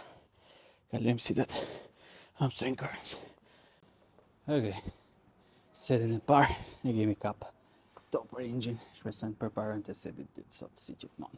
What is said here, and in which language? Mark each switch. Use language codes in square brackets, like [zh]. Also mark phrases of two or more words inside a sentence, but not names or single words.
[sq] Kalojmë sitet [en] hamstring curls. [sq] Okej, setin e parë e kemi kap [en] top range-in, [sq] shpresojmë të përparojmë të setit dytë sot si gjithmonë.